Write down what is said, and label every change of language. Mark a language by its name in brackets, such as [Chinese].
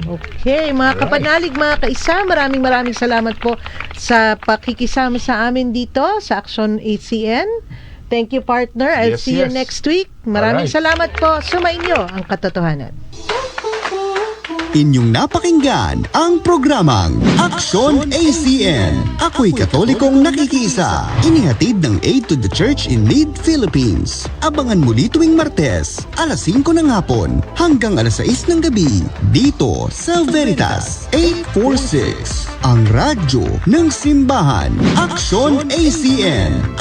[Filipino] Okay, mga kapanalig, mga kaisa, maraming salamat po sa pakikisama sa amin dito sa Action ACN. [English] Thank you, partner. I'll see you next week. [Filipino] Maraming salamat po. Sumainyo ang katotohanan. Inyong napakinggan ang programang Aksyon ACN. Ako'y Katolikong nakikiisa. Inihatid ng Aid to the Church in Need Philippines. Abangan muli tuwing Martes, alas 5 ng hapon hanggang alas 6 ng gabi. Dito sa Veritas 846. Ang radyo ng simbahan. Aksyon ACN.